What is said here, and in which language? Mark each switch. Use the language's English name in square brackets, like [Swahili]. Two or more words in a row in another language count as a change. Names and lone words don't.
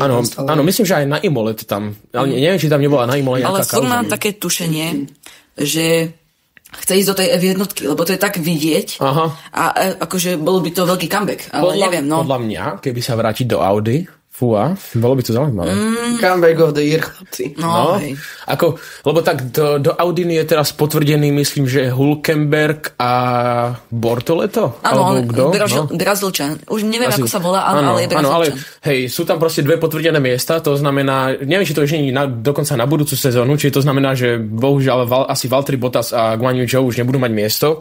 [Slovak] Áno, myslím, že aj na Imole to tam, ale neviem, či tam nebola na Imole nejaká kauza. Ale furt mám také tušenie, že chce ísť do tej F1, lebo to je tak vidieť. A akože bol by to veľký comeback, ale neviem, no. Podľa mňa, keby sa vrátiť do Audi, bolo by to zaujímavé. [English] Comeback of the year, [Slovak] chlapci. No, lebo tak do Audiny je teraz potvrdený, myslím, že Hülkenberg a Bortoleto? Áno, Brazílčan. Už neviem, ako sa volá, ale je Brazílčan. Áno, ale hej, sú tam proste 2 potvrdené miesta, to znamená, neviem, či to už nie je dokonca na budúcu sezónu, či to znamená, že bohužiaľ asi Valtteri Bottas a Guan Yu Zhou už nebudú mať miesto.